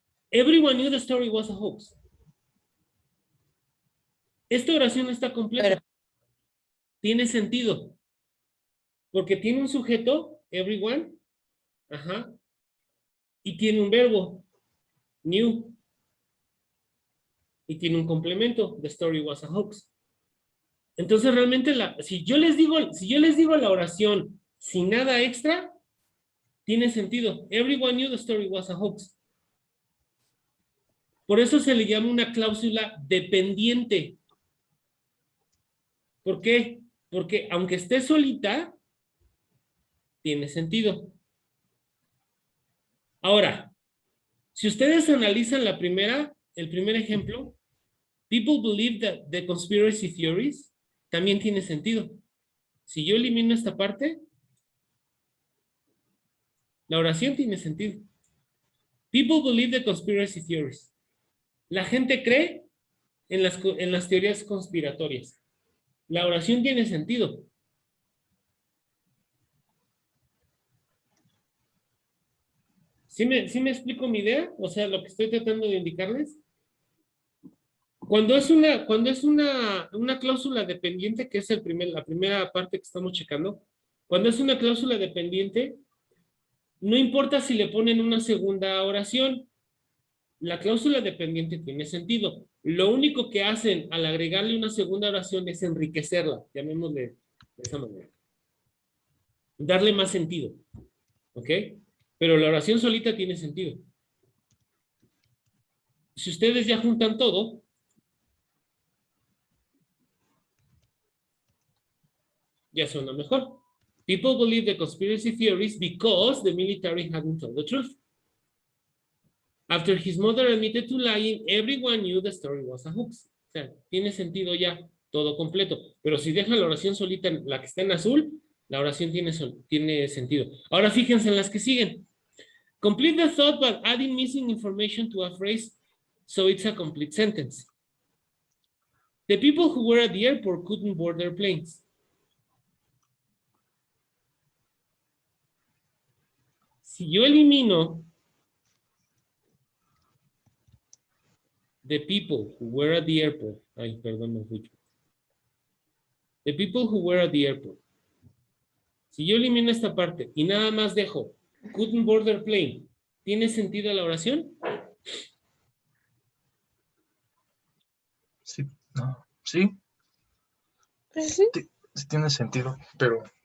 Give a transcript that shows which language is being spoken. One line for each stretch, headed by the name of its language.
English: Everyone knew the story was a hoax.
Spanish: Esta oración está completa. Pero- Tiene sentido. Porque tiene un sujeto, everyone, y tiene un verbo, knew, y tiene un complemento,
English: the story was a hoax.
Spanish: Entonces realmente si yo les digo la oración sin nada extra, tiene sentido.
English: Everyone knew the story was a hoax.
Spanish: Por eso se le llama una cláusula dependiente. ¿Por qué? Porque aunque esté solita, tiene sentido. Ahora, si ustedes analizan el primer ejemplo,
English: people believe that the conspiracy theories,
Spanish: también tiene sentido. Si yo elimino esta parte, la oración tiene sentido.
English: People believe the conspiracy theories.
Spanish: La gente cree en las teorías conspiratorias. La oración tiene sentido. ¿Sí me explico mi idea? O sea, lo que estoy tratando de indicarles. Cuando es una cláusula dependiente, que es la primera parte que estamos checando, cuando es una cláusula dependiente, no importa si le ponen una segunda oración, la cláusula dependiente tiene sentido. Lo único que hacen al agregarle una segunda oración es enriquecerla, llamémosle de esa manera. Darle más sentido. ¿Ok? Pero la oración solita tiene sentido. Si ustedes ya juntan todo, ya suena mejor.
English: People believe the conspiracy theories because the military hadn't told the truth. After his mother admitted to lying, everyone knew the story was a hoax.
Spanish: O sea, tiene sentido ya todo completo. Pero si deja la oración solita, la que está en azul, la oración tiene sentido. Ahora fíjense en las que siguen.
English: Complete the thought by adding missing information to a phrase so it's a complete sentence. The people who were at the airport couldn't board their planes.
Spanish: Si yo elimino
English: the people who were at the airport,
Spanish: ay, perdón, me fui.
English: The people who were at the airport.
Spanish: Si yo elimino esta parte y nada más dejo
English: couldn't board their plane,
Spanish: ¿tiene sentido la oración? Sí, no, sí, Pues sí. Sí tiene sentido, pero